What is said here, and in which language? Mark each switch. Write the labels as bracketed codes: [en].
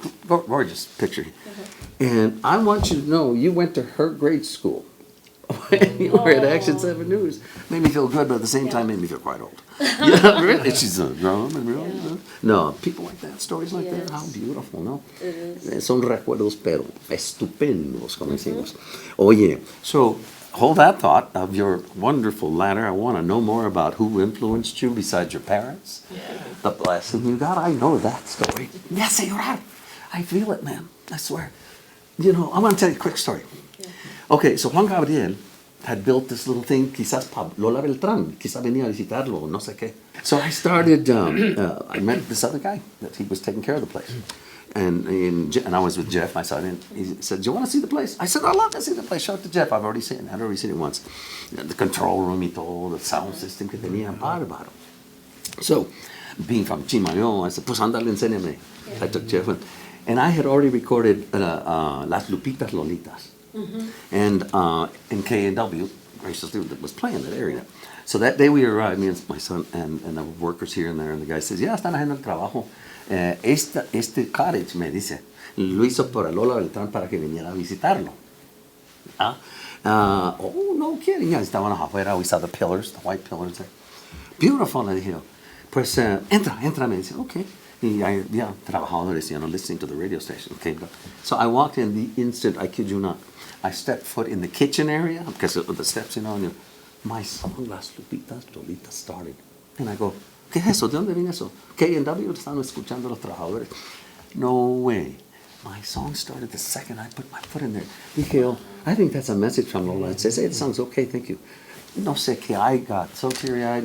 [en] Gorgeous picture. And I want you to know, you went to her grade school. When you were at Action 7 News. Made me feel good, but at the same time made me feel quite old. Yeah, really. She's grown and real. No, people like that, stories like that, how beautiful, ¿no? [es] Son recuerdos, pero estupendos, como decimos. [en] Oye, so hold that thought of your wonderful ladder. I want to know more about who influenced you besides your parents. The blessing you got. I know that story. [es] Me hace llorar. [en] I feel it, man. I swear. I want to tell you a quick story. Okay, so Juan Gabriel had built this little thing, [es] quizás para Lola Beltrán, quizás venía a visitarlo, no sé qué. [en] So I started, I met this other guy that he was taking care of the place. And I was with Jeff, my son, and he said, do you want to see the place? I said, I'd love to see the place. Show it to Jeff. I'd already seen it once. The control room [es] y todo, [en] the sound system [es] que tenía, bárbaro. [en] So, being from Chimayo, I said, [es] pues ándale, enséñame. [en] I took Jeff, and I had already recorded Las Lupitas Lolitas. And in KNW, graciously, was playing that area. So that day we arrived, me and my son, and the workers here and there, and the guy says, [es] ya están haciendo el trabajo. Este cottage, me dice, lo hizo por Lola Beltrán para que viniera a visitarlo. [en] Oh, no kidding. [es] Ya estaban afuera, [en] we saw the pillars, the white pillars there. Beautiful, [es] le dije. Pues, entra, me dice, okay. Y había trabajadores, [en] listening to the radio station. Okay. So I walked in the instant, I kid you not, I stepped foot in the kitchen area, because of the steps, and my song, Las Lupitas Lolitas, started. And I go, [es] ¿qué es eso? ¿De dónde viene eso? KNW, están escuchando los trabajadores. [en] No way. My song started the second I put my foot in there. [es] Dije, [en] oh, I think that's a message from Lola. It says, hey, it sounds okay, thank you. [es] No sé qué, [en] I got so teary-eyed.